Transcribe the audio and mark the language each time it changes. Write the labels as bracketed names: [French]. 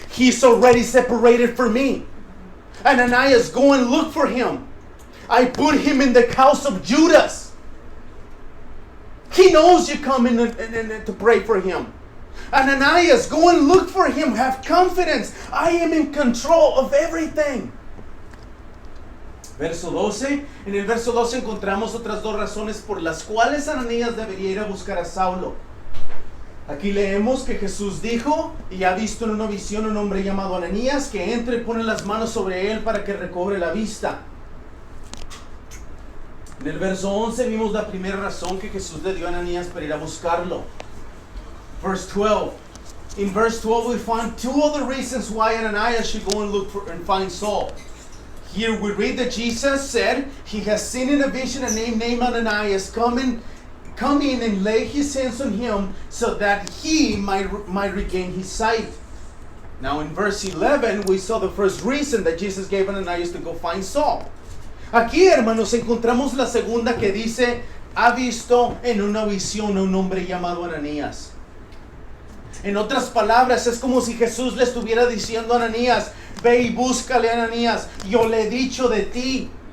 [English] He's already separated from me. Ananias, go and look for him. I put him in the house of Judas. He knows you come in to pray for him. Ananias, go and look for him. Have confidence. I am in control of everything. [Spanish] Verso 12. En el verso 12 encontramos otras 2 razones por las cuales Ananías debería ir a buscar a Saulo. Aquí leemos que Jesús dijo, y ha visto en una visión un hombre llamado Ananías, que entre y pone las manos sobre él para que recobre la vista. En el verso 11 vimos la primera razón que Jesús le dio a Ananías para ir a buscarlo. [English] Verse 12. In verse 12 we find 2 other reasons why Ananias should go and look for and find Saul. Here we read that Jesus said he has seen in a vision a name named Ananias come in and lay his hands on him so that he might regain his sight. Now in verse 11 we saw the first reason that Jesus gave Ananias to go find Saul. [Spanish] Aquí, hermanos, encontramos la segunda que dice, ha visto en una visión a un hombre llamado Ananías. En otras palabras, es como si Jesús le estuviera diciendo a Ananías, ve y búscale, Ananías, yo le he dicho de ti.